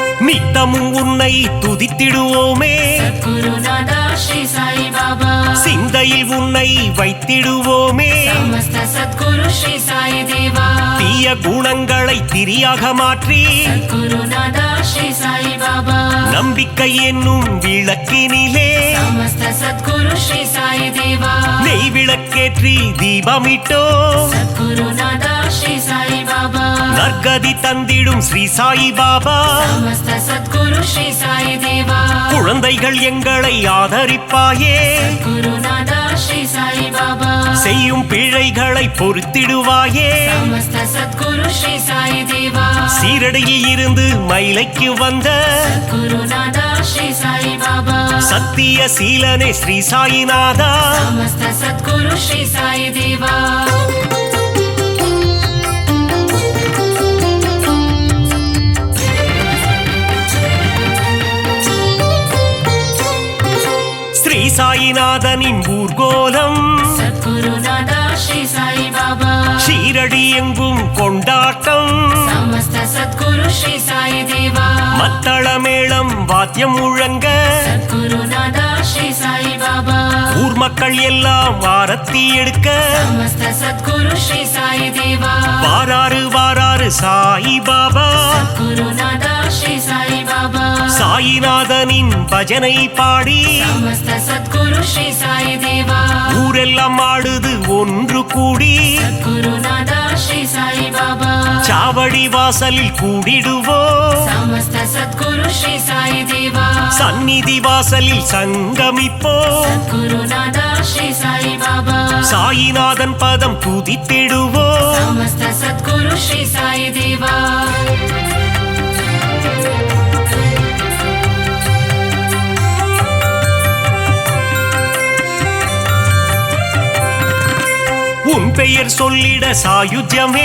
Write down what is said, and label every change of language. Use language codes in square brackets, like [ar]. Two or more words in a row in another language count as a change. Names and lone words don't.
[ta] நித்தமும் உன்னை துதித்திடுவோமே [hi] सद्गुरुनाथ श्री साई बाबा [ta] சிந்தையில் உன்னை வைத்திடுவோமே [hi] समस्त सद्गुरु श्री साई देवा [ta] தீய குணங்களை திரியாக மாற்றி [hi] सद्गुरुनाथ श्री साई बाबा [ta] நம்பிக்கை என்னும் விளக்கினிலே [hi] समस्त सद्गुरु श्री साई देवा [ta] நெய் விளக்கேற்றி தீபமிட்டோ [hi] सद्गुरुनाथ श्री साई बाबा [ta] நற்கதி தந்திடும் ஸ்ரீ சாயி பாபா [hi] समस्त सद्गुरु श्री साई देवा [ta] குழந்தைகள் எங்களை ஆதரிப்பாயே [hi] गुरुनाथ श्री साई बाबा [ta] செய்யும் பிழைகளை பொறுத்திடுவாயே [hi] समस्त सद्गुरु श्री साई देवा [ta] சீரடியில் இருந்து மயிலைக்கு வந்த [hi] गुरुनाथ श्री साई बाबा [ta] சத்திய சீலனே ஸ்ரீ சாயிநாதா [hi] समस्त सद्गुरु श्री साई देवा [ta] ஸ்ரீ சாயிநாதனின் ஊர்கோலம் [hi] सद्गुरुनाथ श्री साई बाबा [ta] ஷீரடி எங்கும் கொண்டாட்டம் [hi] समस्त सद्गुरु श्री साई देवा [ta] மத்தள மேளம் வாத்தியம் முழங்க [hi] सद्गुरुनाथ श्री साई बाबा [ta] ஊர் மக்கள் எல்லாம் ஆரத்தி எடுக்க [hi] समस्त सद्गुरु श्री साई देवा [ta] வாராறு வாராறு சாயி பாபா [hi] गुरुनाथ श्री साई बाबा [ta] சாயிநாதனின் பஜனை பாடி [hi] समस्त सद्गुरु श्री साई देवा [ta] ஊரெல்லாம் ஆடுது ஒன்று கூடி [hi] गुरुनाथ श्री साई बाबा [ta] சாவடி வாசலில் கூடிடுவோம் [hi] समस्त सद्गुरु श्री साई देवा [ta] சந்நிதி வாசலில் சங்கமிப்போம் [hi] गुरुनाथ श्री साई बाबा [ta] சாயிநாதன் பதம் துதித்திடுவோம் [hi] समस्त सद्गुरु श्री साई देवा [ta] உன் பெயர் சொல்லிட சாயுஜ்யமே